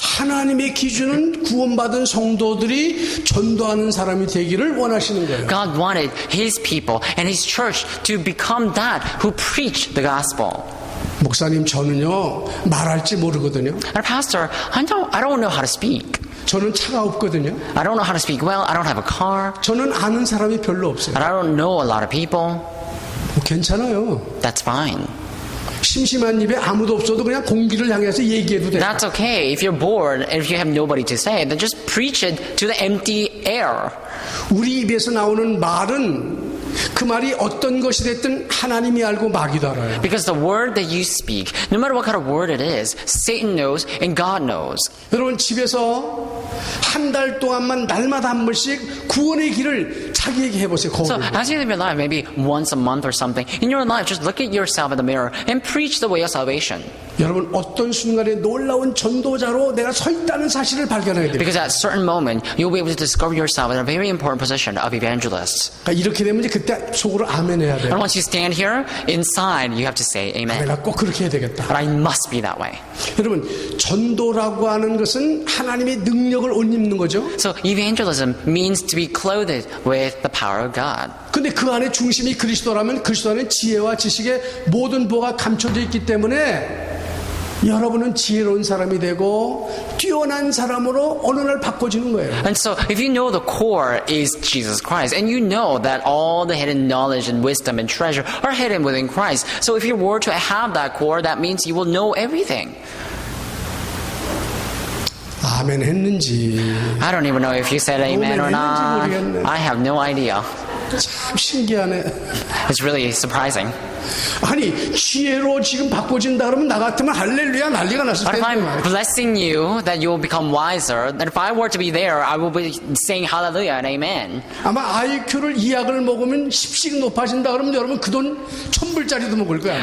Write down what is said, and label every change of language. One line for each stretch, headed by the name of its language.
Korean: 하나님의 기준은 구원받은 성도들이 전도하는 사람이 되기를 원하시는 거예요.
English: God wanted His people and His church to become that who preach the gospel.
Korean: 목사님, 저는요 말할지 모르거든요.
English: And Pastor, I don't know how to speak.
Korean: 저는 차가 없거든요.
English: I don't know how to speak well. I don't have a car.
Korean: 저는 아는 사람이 별로 없어요.
English: And I don't know a lot of people.
Korean: 괜찮아요.
English: That's fine.
Korean: 심심한 입에 아무도 없어도 그냥 공기를 향해서 얘기해도 돼요.
English: That's okay. If you're bored and if you have nobody to say, then just preach it to the empty air.
Korean: 우리 입에서 나오는 말은 그 말이 어떤 것이 됐든 하나님이 알고 마귀도 알아요.
English: Because the word that you speak, no matter what kind of word it is, Satan knows and God knows.
Korean: 여러분, 집에서 한 달 동안만 날마다 한 번씩 구원의 길을 자기에게 해보세요.
English: So
Korean: 거울을.
English: as you live your life, maybe once a month or something, in your life, just look at yourself in the mirror and preach the way of salvation.
Korean: 여러분, 어떤 순간에 놀라운 전도자로 내가 서 있다는 사실을 발견하게 돼요.
English: Because at a certain moment, you'll be able to discover yourself in a very important position of evangelists.
Korean: 그러니까 이렇게 되면 이제 그때 속으로 아멘 해야 돼요.
English: And once you stand here, inside, you have to say amen.
Korean: 내가 꼭 그렇게 해야 되겠다.
English: But I must be that way.
Korean: 여러분, 전도라고 하는 것은 하나님의 능력을 옷 입는 거죠.
English: So evangelism means to be clothed with the power of God.
Korean: 근데 그 안에 중심이 그리스도라면 그리스도 안에 지혜와 지식의 모든 보가 감춰져 있기 때문에 여러분은 지혜로운 사람이 되고 뛰어난 사람으로 어느 날 바꿔지는 거예요.
English: And so if you know the core is Jesus Christ, and you know that all the hidden knowledge and wisdom and treasure are hidden within Christ, so if you were to have that core, that means you will know everything.
Korean: 아멘 했는지
English: I don't even know if you said amen or not.
Korean: 모르겠네.
English: I have no idea.
Korean: 참 신기하네.
English: It's really surprising.
Korean: 아니 지혜로 지금 바꿔진다 그러면 나 같으면 할렐루야 난리가 났을
English: But if
Korean: 텐데
English: I'm blessing you that you will become wiser, then if I were to be there, I will be saying hallelujah and amen.
Korean: 아마 IQ를 2약을 먹으면 10씩 높아진다 그러면 여러분 그 돈 1000불짜리도 먹을 거야.